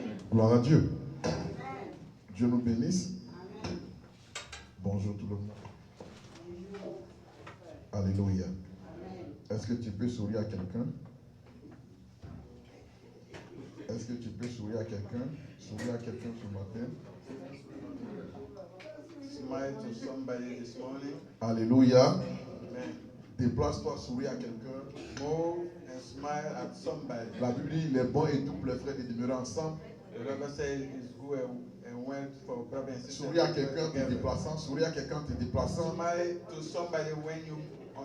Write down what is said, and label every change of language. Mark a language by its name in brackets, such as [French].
[French] Gloire à Dieu. Dieu nous bénisse. Bonjour tout le monde. Alléluia. Est-ce que tu peux sourire à quelqu'un? Est-ce que tu peux sourire à quelqu'un? Sourire à quelqu'un ce matin. [English] Smile to somebody this morning. [French] Alléluia. Amen. Déplace-toi, souris à quelqu'un. [English] Move and smile at somebody. [French] La Bible dit, il est bon et tout pour les frères de demeurer ensemble. [English] The Bible says it's good and well for brothers and sisters. [French] Souris à quelqu'un te déplaçant. Souris à quelqu'un te déplaçant. [English] Smile to somebody when you on